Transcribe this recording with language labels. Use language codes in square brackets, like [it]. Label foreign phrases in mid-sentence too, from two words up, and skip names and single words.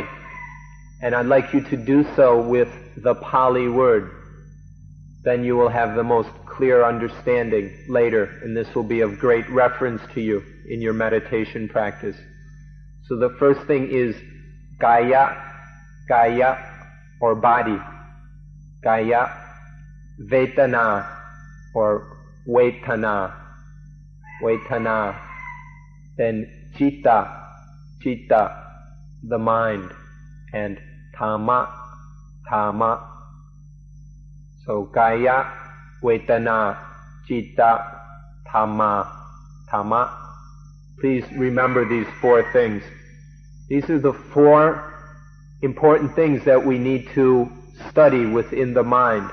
[en] And I'd like you to do so with the Pali word. Then you will have the most clear understanding later, and this will be of great reference to you in your meditation practice. So the first thing is [pi] kaya, kaya [en] or body. [pi] Kaya, vedana or vedana, vedana. Then citta, citta, [en] the mind, and [pi] Dhamma, Dhamma. So kaya, vedana, citta, Dhamma, Dhamma. [en] Please remember these 4 things. These are the 4 important things that we need to study within the mind.